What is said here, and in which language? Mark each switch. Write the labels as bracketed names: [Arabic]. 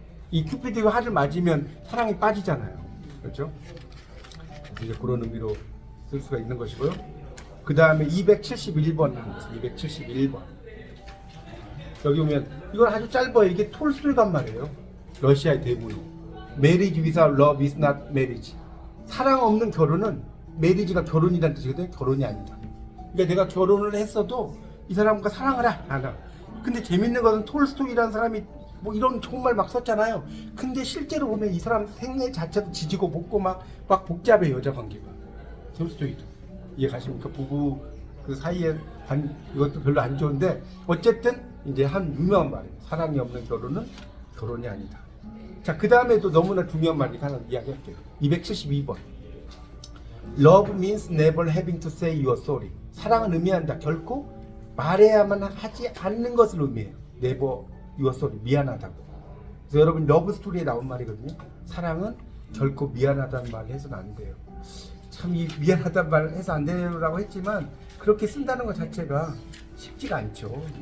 [Korean] 이 큐피드가 활을 맞으면 사랑이 빠지잖아요. 그렇죠? 이제 그런 의미로 쓸 수가 있는 것이고요. 그 다음에 271번 하는 것은 271번. 여기 보면 이건 아주 짧아요. 이게 톨스토이란 말이에요. 러시아의 대문호. [English] Marriage without love is not marriage. [Korean] 사랑 없는 결혼은 메리지가 결혼이라는 뜻이거든요. 결혼이 아니다. 그러니까 내가 결혼을 했어도 이 사람과 사랑을 안 하. 근데 재밌는 것은 톨스토이라는 사람이 뭐 이런 좋은 말 막 썼잖아요. 근데 실제로 보면 이 사람 생애 자체도 지지고 볶고 막 복잡해 여자 관계가. 톨스토이도 이해 가십니까? 부부 그 사이에 이것도 별로 안 좋은데 어쨌든 이제 한 유명한 말이에요. 사랑이 없는 결혼은 결혼이 아니다. 자, 그 다음에도 너무나 중요한 말이니까 하나 이야기할게요. 272번. [English] Love means never having to say you're sorry. [Korean] 사랑은 의미한다. 결코 말해야만 하지 않는 것을 의미해요. [English] Never you're sorry. [Korean] 미안하다고. 그래서 여러분 러브 스토리에 나온 말이거든요. 사랑은 결코 미안하다는 말을 해서는 안 돼요. 참 이 미안하다는 말을 해서 안 돼요라고 했지만 그렇게 쓴다는 것 자체가 쉽지가 않죠.